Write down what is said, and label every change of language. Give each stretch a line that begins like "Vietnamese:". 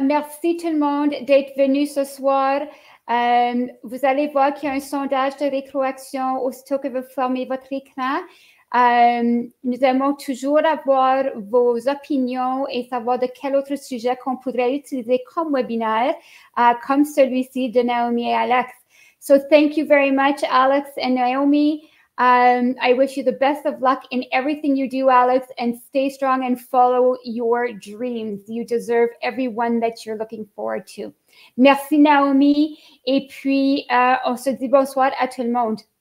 French: Merci tout le monde d'être venu ce soir. Vous allez voir qu'il y a un sondage de rétroaction aussitôt que vous fermez votre écran. Nous aimons toujours avoir vos opinions et savoir de quel autre sujet qu'on pourrait utiliser comme webinaire, comme celui-ci de Naomi et Alex.
English: So thank you very much, Alex and Naomi. I wish you the best of luck in everything you do, Alex, and stay strong and follow your dreams. You deserve everyone that you're looking forward to.
French: Merci, Naomi. Et puis, on se dit bonsoir à tout le monde.